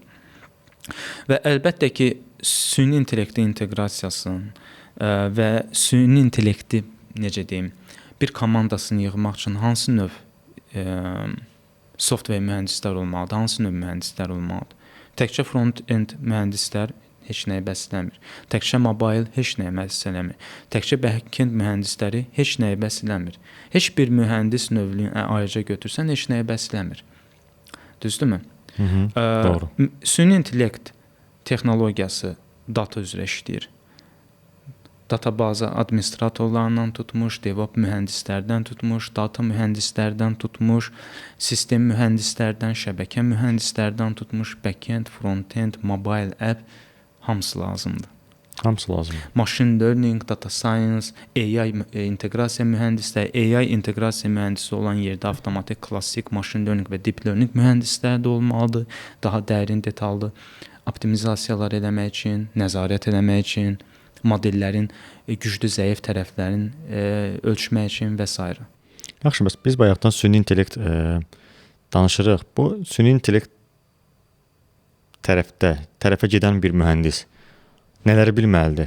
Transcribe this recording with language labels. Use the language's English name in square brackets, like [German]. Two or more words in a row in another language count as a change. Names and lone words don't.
[Azerbaijani] Və əlbəttə ki, süni intellektin inteqrasiyasının və süni intellekti necə deyim, bir komandasını yığmaq üçün hansı növ software mühəndislər olmalıdır, hansı növ mühəndislər olmalıdır? Təkcə front-end mühəndislər heç nəyə bəs eləmir. Təkcə mobile heç nəyə bəs eləmir. Təkcə back-end mühəndisləri heç nəyə bəs eləmir. Heç bir mühəndis növünü ayrıca götürsən heç nəyə bəs eləmir. Düzdürmü? Doğru. Süni intellekt texnologiyası data üzrə işləyir. Databaza administratorlarından tutmuş, DevOps mühəndislərdən tutmuş, data mühəndislərdən tutmuş, sistem mühəndislərdən, şəbəkə mühəndislərdən tutmuş, [English] back-end, front-end, mobile app [Azerbaijani] hamısı lazımdır. Hamısı lazımdır. [English] Machine learning, data science, [Azerbaijani] AI inteqrasiya mühəndisləri, AI inteqrasiya mühəndisi olan yerdə avtomatik, klassik [English] machine learning [Azerbaijani] və [English] deep learning [Azerbaijani] mühəndisləri də olmalıdır. Daha dərin, detallı optimizasiyalar eləmək üçün, nəzarət eləmək üçün, modellərin güclü, zəif tərəflərini ölçmək üçün və s. Yaxşı, bəs biz bayaqdan süni intellekt danışırıq. Bu süni intellekt tərəfə gedən bir mühəndis nələri bilməlidir?